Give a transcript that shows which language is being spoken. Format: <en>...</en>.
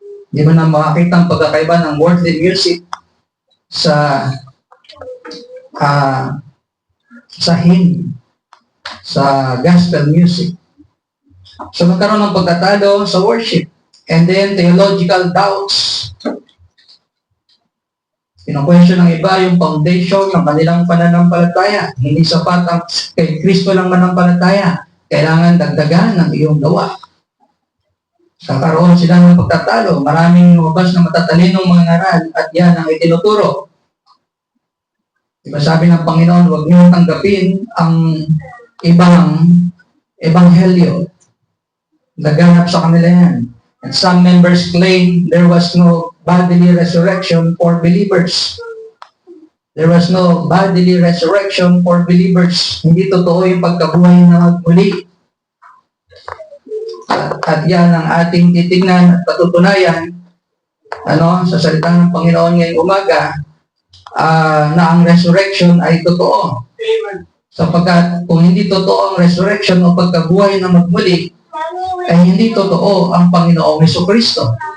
<tl>Hindi mo na makakita ang pagkakaiba ng worldly music sa hymn, sa gospel music. So magkaroon ng pagkatalo sa worship.</tl> <en>And then theological doubts.</en> <tl>Pino-question ng iba yung foundation ng kanilang pananampalataya. Hindi sapat ang kay Kristo lang manampalataya. Kailangan dagdagan ng iyong gawa. Kakaroon sila ng pagtatalo. Maraming lumabas na matatalinong mga ngaral at yan ang itinuturo. Diba sabi ng Panginoon, huwag niyo tanggapin ang ibang ebanghelyo. Naganap sa kanila yan.</tl> <en>And some members claim there was no bodily resurrection for believers. There was no bodily resurrection for believers.</en> <tl>Hindi totoo yung pagkabuhay na magmuli. At yan ang ating titignan at patutunayan sa salita ng Panginoon ngayong umaga na ang resurrection ay totoo. Sapagkat kung hindi totoo ang resurrection o pagkabuhay na magmuli, ay hindi totoo ang Panginoong Jesucristo.</tl>